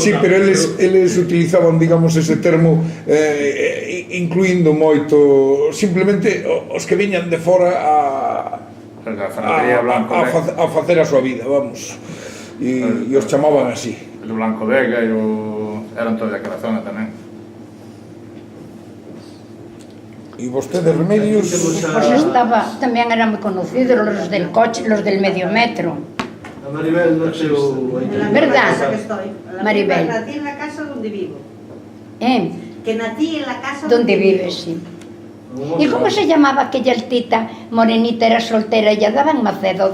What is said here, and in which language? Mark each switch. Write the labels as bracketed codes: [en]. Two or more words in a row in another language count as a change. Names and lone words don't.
[gl] Sí, pero eles utilizaban, digamos, ese termo incluindo moito simplemente os que viñan de fora a facer a súa vida, vamos, e os chamaban así. O Blanco Vega e eran todos daquela zona tamén. E vostedes, Remedios? Pois estaba, tamén eran moi conocidos [es] los del coche, los del medio metro. [gl] A Maribel nació aí. [es] ¿Verdad? Maribel. Nací en la casa donde vivo. Que nací en la casa donde vives, sí. ¿Y cómo se llamaba aquella altita morenita, era soltera, ella daba en Macedo?